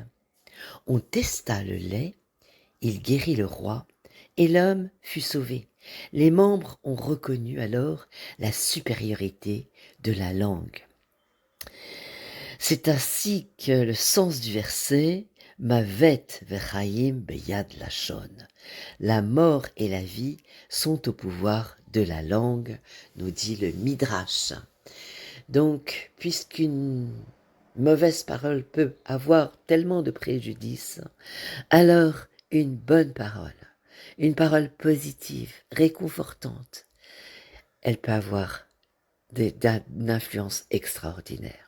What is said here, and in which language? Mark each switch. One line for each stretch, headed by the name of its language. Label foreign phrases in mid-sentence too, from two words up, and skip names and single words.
French: On testa le lait, il guérit le roi, et l'homme fut sauvé. Les membres ont reconnu alors la supériorité de la langue. C'est ainsi que le sens du verset
Hebrew: מוות וחיים ביד לשון.
French: La mort et la vie sont au pouvoir de la langue, nous dit le Midrash. Donc, puisqu'une mauvaise parole peut avoir tellement de préjudice, alors une bonne parole, une parole positive, réconfortante, elle peut avoir une influence extraordinaire.